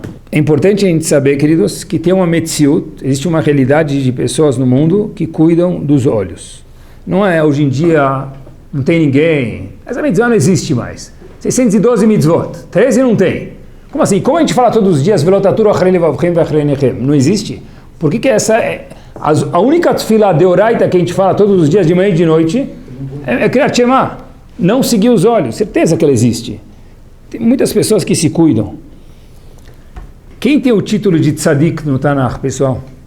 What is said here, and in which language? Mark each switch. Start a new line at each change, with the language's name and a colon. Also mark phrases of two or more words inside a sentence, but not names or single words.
Portuguese: É importante a gente saber, queridos, que tem uma metziut, existe uma realidade de pessoas no mundo que cuidam dos olhos. Não é hoje em dia, não tem ninguém, essa mitzvah não existe mais. 612 mitzvot, 13 não tem. Como assim? Como a gente fala todos os dias,
Hebrew: ולא תתורו אחרי לבבכם ואחרי נכם?
Portuguese: Não existe? Por que essa é a única tefilá deoraita que a gente fala todos os dias de manhã e de noite é Kriyat Shema, não seguir os olhos. Certeza que ela existe. Tem muitas pessoas que se cuidam. Quem tem o título de tzadik no Tanakh, pessoal?